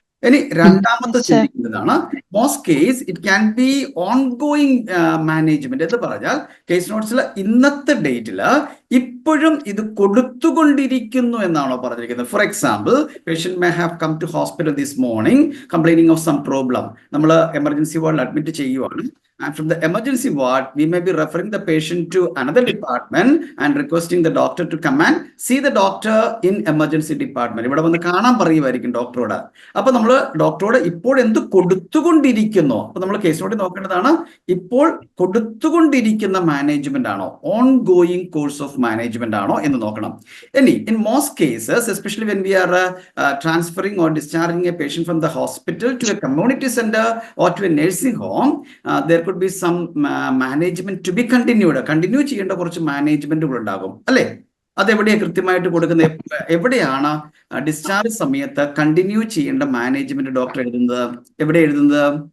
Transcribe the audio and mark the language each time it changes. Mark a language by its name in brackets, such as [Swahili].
[Malayalam] ഇനി രണ്ടാമത്തെ ചിന്തിക്കുന്നതാണ് [English] most case it can be ongoing management [Malayalam] എന്ന് പറഞ്ഞാൽ കേസ് നോട്ട്സിൽ ഇന്നത്തെ ഡേറ്റിൽ ഇപ്പോഴും ഇത് കൊടുത്തുകൊണ്ടിരിക്കുന്നു എന്നാണോ പറഞ്ഞിരിക്കുന്നത്. [English] For example, patient may have come to hospital this morning complaining of some problem. [Malayalam] നമ്മൾ എമർജൻസി വാർഡിൽ അഡ്മിറ്റ് ചെയ്യുവാണ്. [English] And from the emergency ward, we may be referring the patient to another department and requesting the doctor to come and see the doctor in emergency department. [Malayalam] ഇവിടെ വന്ന് കാണാൻ പറയുമായിരിക്കും ഡോക്ടറോട്. അപ്പൊ നമ്മൾ ഡോക്ടറോട് ഇപ്പോൾ എന്ത് കൊടുത്തുകൊണ്ടിരിക്കുന്നു. അപ്പൊ നമ്മൾ കേസ് നോട്ട് നോക്കേണ്ടതാണ്, ഇപ്പോൾ കൊടുത്തുകൊണ്ടിരിക്കുന്ന മാനേജ്മെന്റ് ആണോ, [English] ongoing course of management [Malayalam] ആണോ എന്ന് നോക്കണം. [English] ഇനി in most cases, especially when we are transferring or discharging a patient from the hospital to a community center or to a nursing home, there could be some management to be continued. [Malayalam] Continue ചെയ്യേണ്ട കുറച്ച് മാനേജ്മെന്റുകൾ ഉണ്ടാകും അല്ലെ? അതെവിടെയാണ് കൃത്യമായിട്ട് കൊടുക്കുന്നത്? എവിടെയാണ് discharge സമയത്ത് continue ചെയ്യേണ്ട മാനേജ്മെന്റ് ഡോക്ടർ എഴുതുന്നത്? എവിടെ എഴുതുന്നത്?